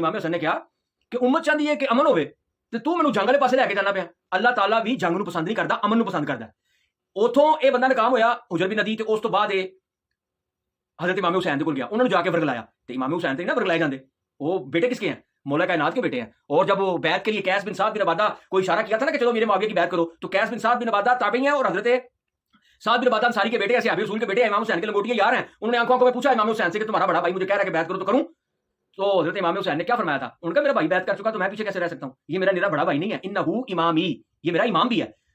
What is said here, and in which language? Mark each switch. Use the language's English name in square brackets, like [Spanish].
[Urdu] امام حسن نے کہا کہ امت چاہتی ہے [Punjabi] کہ امن ہوے, تے تو مینوں جنگ والے پاسے لے کے جانا پیا. اللہ تعالیٰ بھی جنگ نوں پسند نہیں کردا, امن نوں پسند کردا. اوتھوں اے بندہ ناکام ہویا حجر بن عدی, تے اس تو بعد اے حضرت امام حسین دے کول گیا, انہاں نوں جا کے ورگلایا. تے امام حسین تے نہ ورگلائے جاندے, [Urdu] وہ بیٹے کس کے ہیں, مولا کائنات کے بیٹے ہیں. اور جب وہ بیعت کے لیے قیس بن سعد بن عبادہ کو اشارہ کیا تھا نا کہ چلو میرے معاویہ کی بیعت کرو, تو قیس بن سعد بن عبادہ تابعی ہیں, اور حضرت سعد بن عبادہ انصاری کے بیٹے ہیں, صحابی رسول کے بیٹے ہیں, امام حسین کے لنگوٹیے یار ہیں. انہوں نے آنکھوں کو پوچھا امام حسین سے کہ تمہارا بڑا بھائی مجھے کہہ رہا ہے کہ بیعت کرو تو کروں. تو حضرت امام حسین نے کیا فرمایا تھا, ان کا میرا بھائی بیعت کر چکا تو میں پیچھے کیسے رہ سکتا ہوں, یہ میرا بڑا بھائی نہیں ہے, انہو امامی, یہ میرا امام بھی ہے.